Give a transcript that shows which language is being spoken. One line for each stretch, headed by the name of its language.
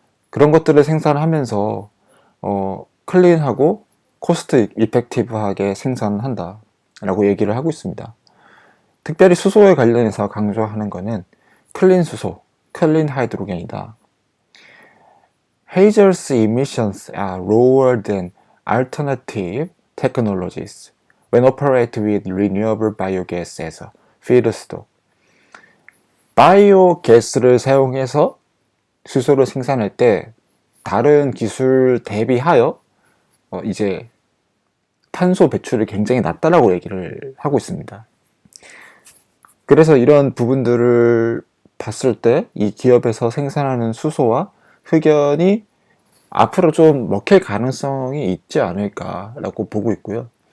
Korean: 그런 것들을 생산하면서 클린하고 코스트 이펙티브하게 생산한다 라고 얘기를 하고 있습니다. 특별히 수소에 관련해서 강조하는 것은 클린 수소, 클린 하이드로겐이다.
English: Hazer's emissions are lower than alternative technologies when operated with renewable biogas as a feedstock.
Korean: 바이오가스를 사용해서 수소를 생산할 때 다른 기술 대비하여 이제 탄소 배출이 굉장히 낮다라고 얘기를 하고 있습니다. 그래서 이런 부분들을 봤을 때 이 기업에서 생산하는 수소와 흑연이 앞으로 좀 먹힐 가능성이 있지 않을까라고 보고 있고요.